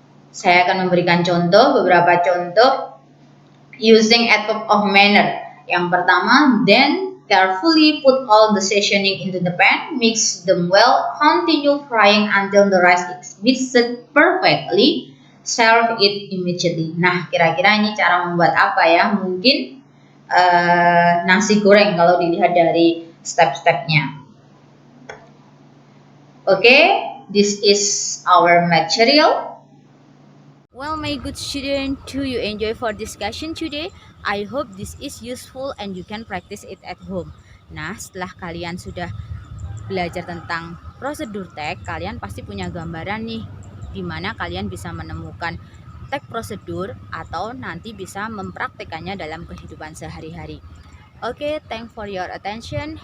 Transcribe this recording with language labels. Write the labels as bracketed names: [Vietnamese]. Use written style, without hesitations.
[Indonesian] Saya akan memberikan beberapa contoh [English] using adverb of manner. [Indonesian] Yang pertama, [English] then carefully put all the seasoning into the pan, mix them well, continue frying until the rice is mixed perfectly, serve it immediately. [Indonesian] Nah, kira-kira ini cara membuat apa ya? Mungkin nasi goreng kalau dilihat dari step-stepnya. [English] Okay, this is our material. Well, my good student, do you enjoy for discussion today? I hope this is useful and you can practice it at home. [Indonesian] Nah, setelah kalian sudah belajar tentang prosedur teks, kalian pasti punya gambaran nih, di mana kalian bisa menemukan teks prosedur atau nanti bisa mempraktekannya dalam kehidupan sehari-hari. [English] Okay, thanks for your attention.